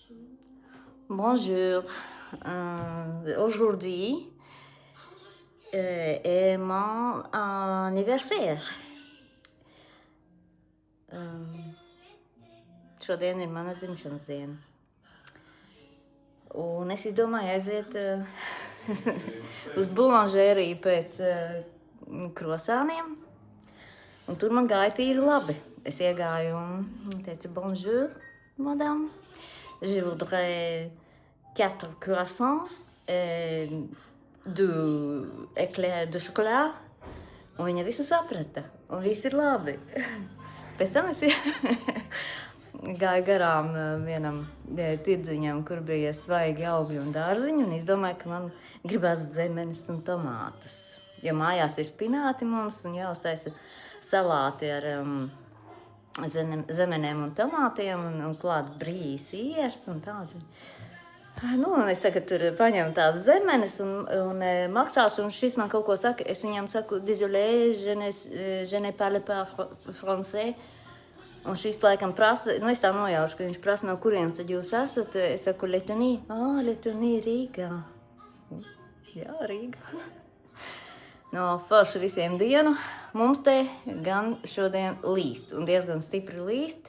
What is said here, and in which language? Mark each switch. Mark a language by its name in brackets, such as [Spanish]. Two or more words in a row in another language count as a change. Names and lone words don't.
[French] Bonjour. Aujourd'hui est mon anniversaire. [Latvian] Šodien ir mana dzimšanas diena. Un es izdomāju aiziet uz bulanžēriju pēc krosāniem. Un tur man gāja tīri labi. Es iegāju un teicu, [French] bonjour, madame. Je voudrais 4 croissants, 2 éclairs de chocolat. [Latvian] Un viņa visu saprata. Un viss ir labi. Pēc tam es gāju garām vienam tirdziņam, kur bija svaigi augļi un dārziņi, un izdomāju, ka man gribas zemenes un tomātus. Jo mājās ir spināti mums un jāuztaisa salāti ar zemenēm un tomātiem un klāt brīs iers un tās. Nu, un es tagad tur paņemu tās zemenes un maksās, un šis man kaut ko saka. Es viņam saku, [French] désolé, je ne parle pas français. [Latvian] Un šis laikam prasa, nu es tā nojaušu, ka viņš prasa, no kurienes tad jūs esat. Es saku, Letoni. Letoni, Rīgā. Jā, Rīgā. No forši visiem dienu. Mums te gan šodien līst, un diezgan stipri līst.